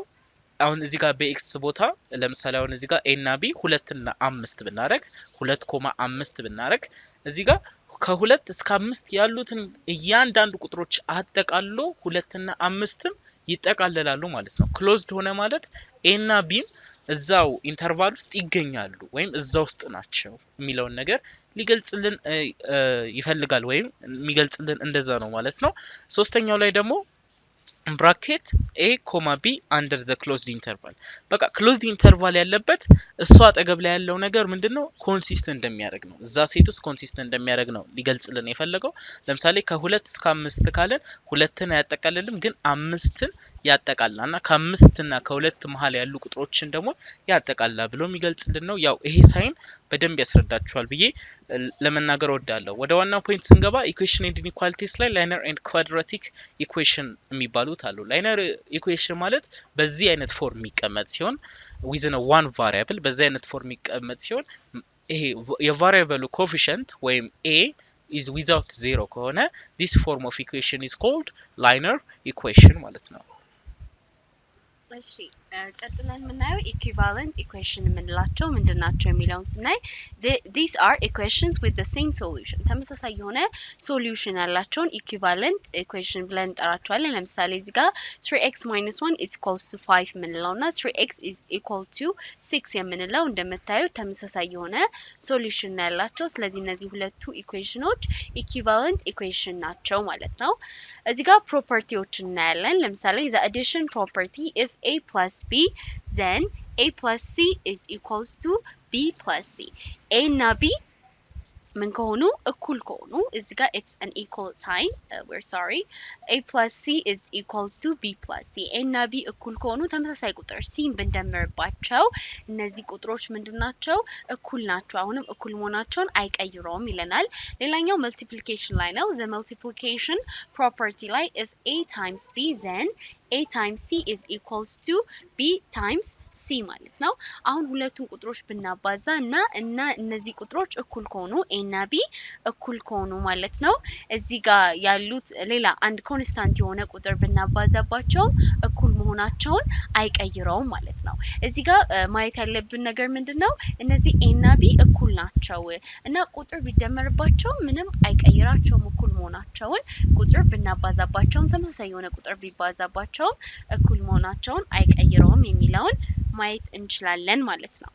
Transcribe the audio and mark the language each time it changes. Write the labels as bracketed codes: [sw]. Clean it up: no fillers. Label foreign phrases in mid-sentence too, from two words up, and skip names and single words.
[am] አሁን እዚህ ጋር በx ቦታ ለምሳሌ አሁን እዚህ ጋር a እና b 2 እና 5 ብናረግ 2.5 ብናረግ እዚህ ጋር ከ2 እስከ 5 ያሉትን እያንዳንዱ ቁጥሮች አጠቃሎ 2 እና 5ም ይጠቃለላሉ ማለት ነው። ክሎዝድ ሆነ ማለት a እና b እዛው ኢንተርቫል ውስጥ ይገኛሉ ወይም እዛው ውስጥ ናቸው የሚለውን ነገር ሊገልጽልን ይፈልጋል ወይም የሚገልጽልን እንደዛ ነው ማለት ነው። ሶስተኛው ላይ ደግሞ [en] bracket a, b under the closed interval [am] በቃ [en] closed interval [am] ያለበት እሱ አጠገብ ላይ ያለው ነገር ምንድነው ኮንሲስተንት እንደሚያደርግ ነው። እዛ ሴት ውስጥ ኮንሲስተንት እንደሚያደርግ ነው ሊገልጽልን የፈለገው። ለምሳሌ ከ2 እስከ 5 ካለን 2ን አያጠቃልልም ግን 5ን ያጠቃልላልና ከ5 እና ከ2 መሃል ያሉ ቁጥሮችን ደግሞ ያጠቃልላ ብሎ የሚገልጽልን ነው። ያው ይሄ ሳይን በደንብ ያስረዳችኋል ብዬ ለመናገር ወዳለው። ወደ ዋናው ፖይንት ስንገባ [en] equation and inequalities [am] ላይ [en] linear and quadratic equation [am] የሚባሉት አሉ። [en] linear equation [am] ማለት በዚህ አይነት ፎርም የሚቀመጥ ሲሆን [en] within a one variable [am] በዚህ አይነት ፎርም የሚቀመጥ ሲሆን ይሄ የቫሪያብሉ ኮኤፊሺየንት ወይም [en] a is without zero [am] ከሆነ [en] this form of equation is called linear equation [am] ማለት ነው። እሺ ቀጥለን የምናየው [en] equivalent equation [am] የምንላቸው ምንድናቸው የሚለውን ስናይ [en] these are equations with the same solution [am] ተመሳሳይ የሆነ ሶሉሽን ያላቸውን [en] equivalent equation [am] ብለን እንጠራቸዋለን። ለምሳሌ እዚህ ጋር 3x - 1 [en] is equals to [am] 5 የምንለውና 3x [en] is equal to [am] 6 የምንለው እንደምታዩት ተመሳሳይ የሆነ ሶሉሽን ያላቸው። ስለዚህ እነዚህ ሁለቱ ኢኩዌሽኖች equivalent equation ናቸው ማለት ነው። እዚህ ጋር ፕሮፐርቲዎችን እናያለን። ለምሳሌ [en] the addition property if a plus b then a plus c [am] is equals to b plus c a እና b ምን ከሆኑ እኩል ከሆኑ እዚህ ጋር [en] it's an equal sign we're sorry a plus c [am] is equals to b plus c a እና b እኩል ከሆኑ ተመሳሳይ ቁጥር c ብንደምርባቸው እነዚህ ቁጥሮች ምንድናቸው እኩል ናቸው። አሁንም እኩል መሆናቸውን አይቀይሩም ይለናል። ሌላኛው [en] multiplication [am] ላይ ነው። [en] the multiplication property ላይ if a times b then a times c is equals to b times [am] c ማለት ነው። አሁን ሁለቱን ቁጥሮች ብናባዛ እና እነዚህ ቁጥሮች እኩል ከሆኑ a እና b እኩል ከሆኑ ማለት ነው እዚህ ጋር ያሉት ሌላ አንድ ኮንስታንት የሆነ ቁጥር ብናባዛባቸው እኩል መሆናቸውን አይቀይረውም ማለት ነው። እዚህ ጋር ማየት ያለብን ነገር ምንድነው እነዚህ a እና b እኩል ናቸው እና ቁጥር ቢደመርባቸው ምንም አይቀይራቸውም እኩል መሆናቸውን። ቁጥር ብናባዛባቸው ተመሳሳይ የሆነ ቁጥር ቢባዛባቸው እኩል መሆናቸውን አይቀይረውም የሚለውን ማየት እንችላለን ማለት ነው።